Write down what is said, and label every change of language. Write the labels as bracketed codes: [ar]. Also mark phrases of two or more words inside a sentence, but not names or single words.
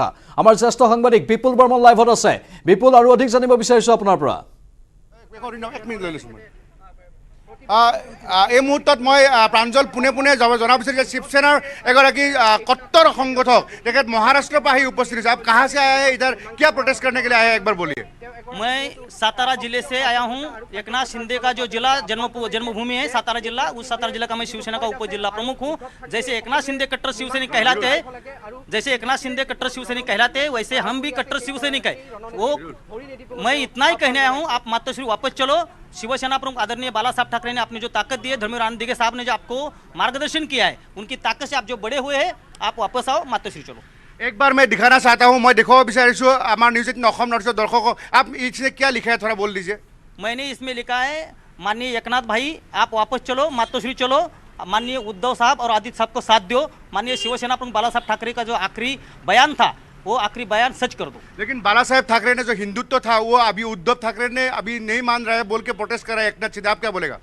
[as] আমাৰ জ্যেষ্ঠ সাংবাদিক বিপুল বৰ্মন লাইভত আছে। বিপুল, আৰু অধিক জানিব বিচাৰিছোঁ আপোনাৰ পৰা। এক মিনিট লৈ লৈছোঁ মই এই মুহূৰ্তত মই প্ৰাঞ্জল পোনে পোনে জনাব বিচাৰিছোঁ যে শিৱসেনাৰ এগৰাকী কট্टर সংগঠক তেখেত মহাৰাষ্ট্ৰৰ পৰা আহি উপস্থিত হৈছে [hi] आप कहाँ से आए हैं इधर क्या प्रोटेस्ट करने के लिए आए हैं एक बार बोलिए मैं सातारा जिले से आया हूँ एकनाथ शिंदे का जो जिला जन्मभूमि है सातारा जिला उस सातारा जिला का मैं शिवसेना का उप जिला प्रमुख हूँ जैसे एकनाथ शिंदे कट्टर शिवसैनिक कहलाते हैं वैसे हम भी कट्टर शिवसैनिक है वो मैं इतना ही कहने आया हूँ आप मातोश्री वापस चलो शिवसेना प्रमुख आदरणीय बाला साहब ठाकरे ने आपने जो ताकत दी है धर्मेंद्र रानदिगे साहब ने जो आपको मार्गदर्शन किया है उनकी ताकत से आप जो बड़े हुए हैं आप वापस आओ मातोश्री चलो एक बार मैं दिखाना चाहता हूँ मैं देखो [as] বিচাৰিছোঁ আমাৰ নিউজ 18 অসম নৰ্থ দৰ্শকক [hi] आप इसमें क्या लिखा है थोड़ा बोल दीजिए मैंने इसमें लिखा है माननीय एकनाथ भाई आप वापस चलो मातोश्री चलो माननीय उद्धव साहब और आदित्य साहब को साथ दो माननीय शिवसेना प्रमुख बाला साहब ठाकरे का जो आखिरी बयान था वो आखिरी बयान सच कर दो लेकिन बाला साहेब ठाकरे ने जो हिंदुत्व था वो अभी उद्धव ठाकरे ने अभी नहीं मान रहा है बोल के प्रोटेस्ट कर रहा है एकनाथ शिंदे आप क्या बोलेगा